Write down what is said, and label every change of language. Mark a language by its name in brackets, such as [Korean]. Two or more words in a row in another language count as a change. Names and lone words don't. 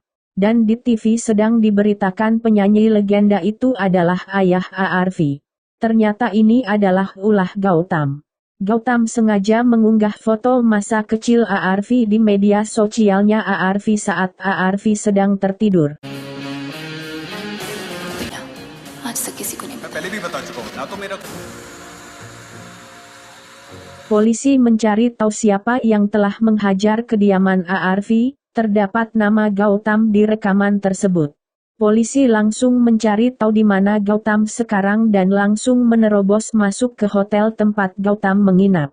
[Indonesian] Dan di TV sedang diberitakan penyanyi legenda itu adalah ayah Aarvi. Ternyata ini adalah ulah Gautam. Gautam sengaja mengunggah foto masa kecil Aarvi di media sosialnya Aarvi saat Aarvi sedang tertidur. [Hindi] आज तक किसी को नहीं मैं पहले भी बता चुका हूँ ना, तो मेरा [Indonesian] Polisi mencari tahu siapa yang telah menghajar kediaman Aarvi. Terdapat nama Gautam di rekaman tersebut. Polisi langsung mencari tahu di mana Gautam sekarang dan langsung menerobos masuk ke hotel tempat Gautam menginap.